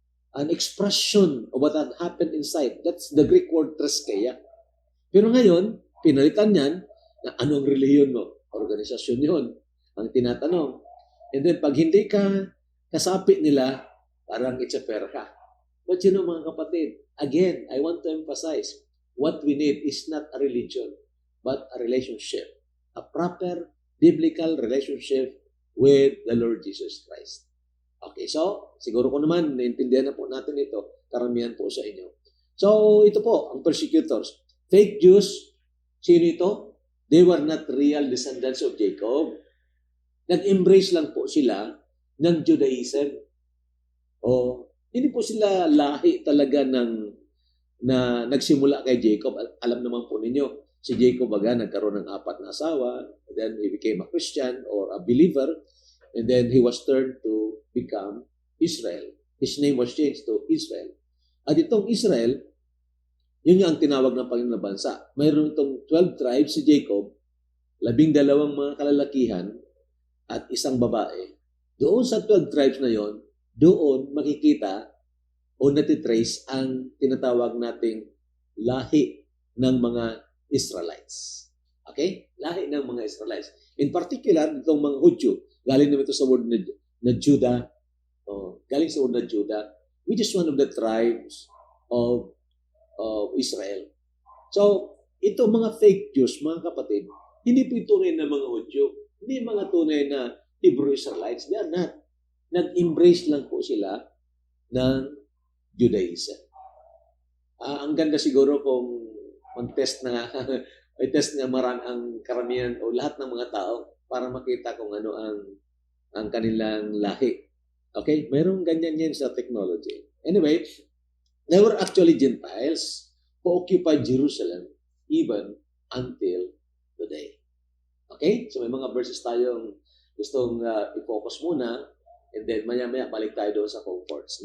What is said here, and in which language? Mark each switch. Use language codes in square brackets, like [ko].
[en] An expression of what had happened inside. That's the Greek word treskeia. [tl] Pero ngayon, pinalitan yan na anong relihiyon mo? Organisasyon yun. Ang tinatanong. And then, pag hindi ka kasapi nila, parang itsaper ka. [en] But [tl] mga kapatid, [en] again, I want to emphasize, what we need is not a religion, but a relationship. A proper biblical relationship with the Lord Jesus Christ. [tl] Okay, so, siguro ko naman, naintindihan na po natin ito, karamihan po sa inyo. So, ito po, ang persecutors. Fake Jews, sino ito? [en] They were not real descendants of Jacob. [tl] Nag-embrace lang po sila ng Judaism. Hindi po sila lahi talaga na nagsimula kay Jacob. Alam naman po ninyo, si Jacob nagkaroon ng 4 na asawa, [en] then he became a Christian or a believer, and then he was turned to become Israel. His name was changed to Israel. [tl] At itong Israel, yun yung ang tinawag ng Panginoon na bansa. Mayroon itong 12 tribes si Jacob, 12 mga kalalakihan, at 1 babae. Doon sa 12 tribes na yon, doon makikita o natitrace ang tinatawag nating lahi ng mga Israelites. Okay? Lahi ng mga Israelites. [en] In particular, [tl] itong mga Hudyo, galing naman ito sa word na Judah. Galing sa word na Judah, [en] which is one of the tribes of Israel. [tl] So, ito mga fake Jews, mga kapatid, hindi po tunay na mga Hudyo. Hindi mga tunay na Hebrew Israelites. [en] They are not. [tl] Nag-embrace lang po sila ng Judaism. Ang ganda siguro kung mag-test na i-test nga ang karamihan o lahat ng mga tao para makita kung ano ang kanilang lahi. Okay? Mayroong ganyan yan sa technology. [en] Anyway, they were actually Gentiles who occupied Jerusalem even until today. Okay? [tl] So may mga verses tayong gustong i-focus muna and then maya-maya balik tayo doon sa comforts.